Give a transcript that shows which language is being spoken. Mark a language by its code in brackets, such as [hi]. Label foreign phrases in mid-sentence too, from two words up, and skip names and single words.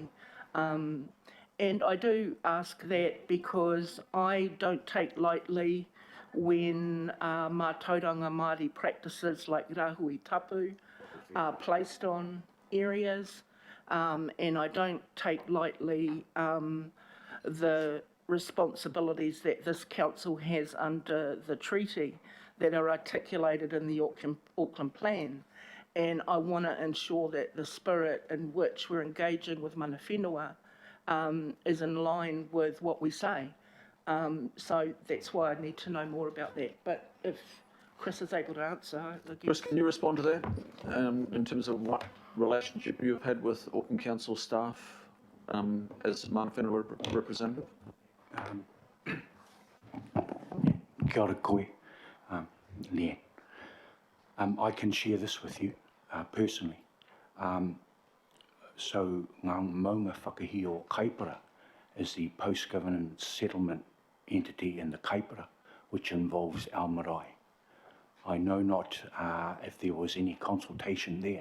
[en] And I do ask that because I don't take lightly when [mi] mātauranga Māori [en] practices like [mi] rahui tapu [en] are placed on areas, and I don't take lightly the responsibilities that this council has under the treaty that are articulated in the Auckland Plan. And I want to ensure that the spirit in which we're engaging with [mi] mana whenua [en] is in line with what we say. So that's why I need to know more about that. But if Chris is able to answer, I'll give- Chris, can you respond to that in terms of what relationship you've had with Auckland Council staff as [mi] mana whenua [en] representative? [mi] Kia ora koe, Leanne. [en] I can share this with you personally. So Ngā Maunga Whakahi o Kaipara is the post-governance settlement entity in the Kaipara, which involves our marae. I know not if there was any consultation there.